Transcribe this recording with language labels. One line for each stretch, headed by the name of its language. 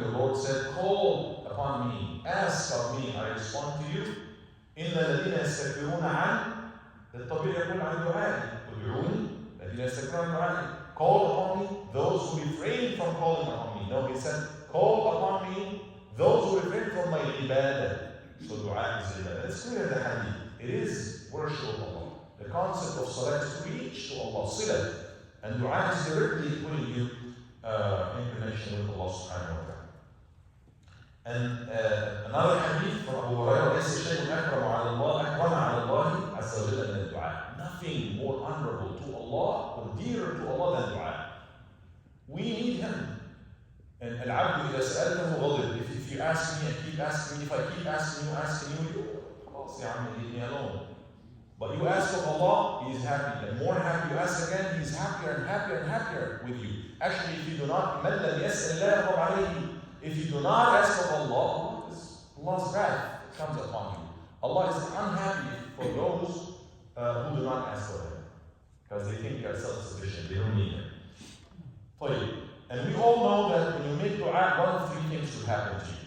English: Your Lord said, call upon me, ask of me, I respond to you.
Arabic: إِنَّ الَّذِينَ يَسْتَكْبِرُونَ عَنْ. الطبيعي يقول عن دعائي. ادعوني الذين يستكبرون عن دعائي.
English: Call upon me those who refrain from calling upon me. No, He said, call upon me those who refrain from my ibadah. So dua is ibadah. It's clear in the hadith. It is worship of Allah. The concept of salah is to reach to Allah, silah. And dua is directly putting you in connection with Allah subhanahu wa ta'ala. And another hadith from Abu Hurairah,
Arabic: ليس شيء أكرم على الله عز وجل من الدعاء.
English: Nothing more honorable to Allah or dearer to Allah than dua. We need Him.
Arabic: And العبد إذا سألته غضب.
English: If you ask me and keep asking me, if I keep asking you,
Arabic: خلاص يا عم
English: leave me alone. But you ask of Allah, He is happy. The more happy you ask again, He is happier and happier and happier with you. Actually, if you do not,
Arabic: مَنْ لَمْ يَسْأَلْ اللَّهَ غَضَبَ عَلَيْهِ.
English: If you do not ask of Allah, Allah's wrath comes upon you. Allah is unhappy for those who do not ask for Him, because they think they are self-sufficient, they don't need Him. And we all know that when you make dua, one of three things should happen to you.